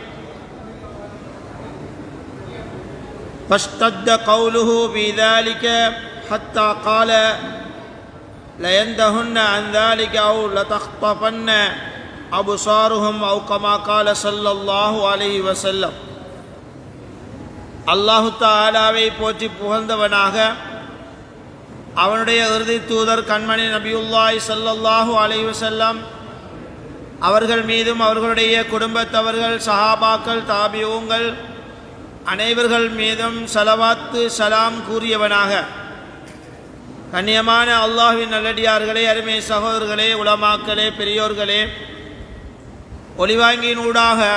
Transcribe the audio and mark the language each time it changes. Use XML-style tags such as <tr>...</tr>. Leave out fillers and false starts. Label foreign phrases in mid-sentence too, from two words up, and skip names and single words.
<ar>فاشتد قوله في ذلك حتى قال لينتهن عن ذلك أو لتخطفن أبصارهم أو كما قال صلى الله عليه وسلم.</ar> <ta>அல்லாஹு தஆலாவை போற்றி புகழ்ந்தவனாக அவனுடைய இறுதி தூதர் கண்மணி நபியுல்லாஹி</ta> <ar>صلى الله عليه وسلم</ar> <ta>அவர்கள் மீதும் அவர்களுடைய குடும்பத்தவர்கள் சஹாபாக்கள் தாபிஊன்கள் அனைவர்கள் மீதும் ஸலவாத்து ஸலாம் கூறியவனாக, கண்ணியமான அல்லாஹ்வின் நல்லடியார்களே, அருமை சகோதரர்களே, உலமாக்களே, பெரியோர்களே, ஒலிவாங்கியினூடாக</ta>